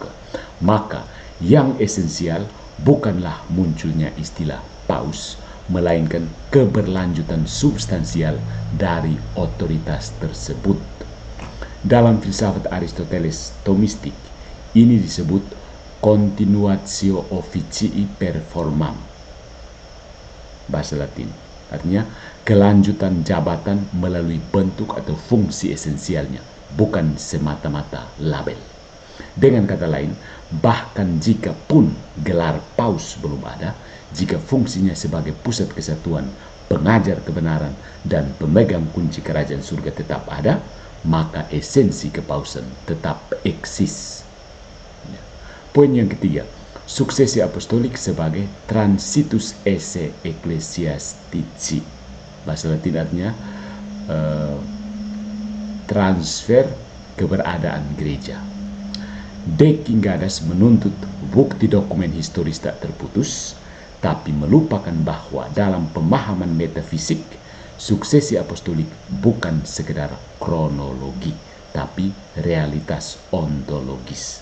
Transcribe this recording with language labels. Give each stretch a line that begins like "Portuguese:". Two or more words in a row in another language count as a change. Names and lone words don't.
Indonesian: Maka yang esensial bukanlah munculnya istilah paus, melainkan keberlanjutan substansial dari otoritas tersebut. Dalam filsafat Aristoteles Thomistik, ini disebut
Latin: continuatio officii performam,
Indonesian: bahasa Latin. Artinya kelanjutan jabatan melalui bentuk atau fungsi esensialnya, bukan semata-mata label. Dengan kata lain, bahkan jika pun gelar paus belum ada, jika fungsinya sebagai pusat kesatuan, pengajar kebenaran, dan pemegang kunci kerajaan surga tetap ada, maka esensi kepausan tetap eksis. Poin yang ketiga, suksesi apostolik sebagai
Latin: transitus esse ecclesiastici.
Indonesian: Bahasa Latin artinya transfer keberadaan gereja. Deking Gadas menuntut bukti dokumen historis tak terputus, tapi melupakan bahwa dalam pemahaman metafisik, suksesi apostolik bukan sekedar kronologi, tapi realitas ontologis.